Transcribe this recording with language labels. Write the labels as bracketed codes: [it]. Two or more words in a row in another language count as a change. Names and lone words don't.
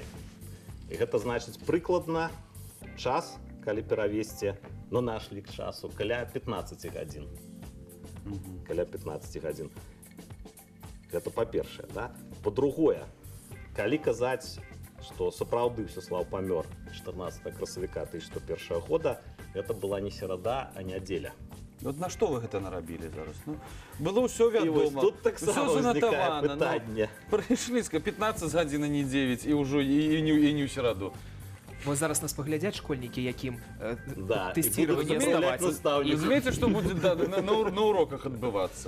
[be] І гэта значыць прыкладна час, калі перавесці на наш лік часу, каля 15 гадзін. Каля 15 гадзін. Гэта па-першае, да? Па-другое, калі казаць, што сапраўды Всеслаў памёр 14 красавіка 1101 года, гэта была не серада, а нядзеля. [ru] Вот на что вы это [be] нарабілі зараз? Ну, было ўсё І вось вядома, тут таксама ўзнікае ну, пытанне. прыйшлі 15 гадзін, а не 9, і ўжо і не ў сераду. Вось зараз нас паглядзяць школьнікі, якім Да, тэсціраванне і будуць размаўляць здаваць. настаўнікі. Разумееце, што будзе на уроках адбывацца?